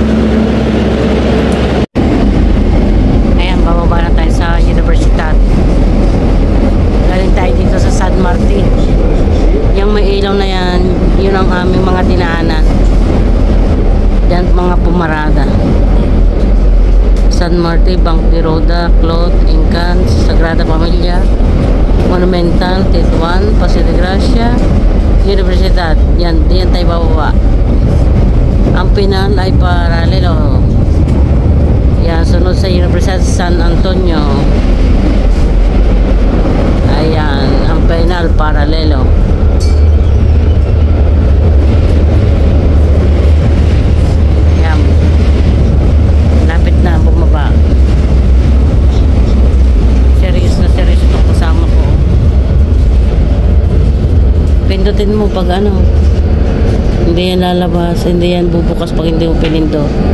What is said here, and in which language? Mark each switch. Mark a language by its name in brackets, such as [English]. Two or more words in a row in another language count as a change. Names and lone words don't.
[Filipino] Ayan, bababa na tayo sa Universidad. Galing tayo dito sa San Martin. Yung may ilaw na yan, yun ang aming mga dinaanan. Yan mga pumarada. San Martin, Bank de Roda, Cloth, Incan, Sagrada Familia, Monumental, Tetuan, Paseo de Gracia, Universidad. Yan, diyan tayo bababa. Ang Pinal ay paralelo. Yan, sunod sa Universidad San Antonio. Ayan, ang Pinal paralelo. Pindutin mo pag ano, hindi yan lalabas, hindi yan bubukas pag hindi mo pinindot.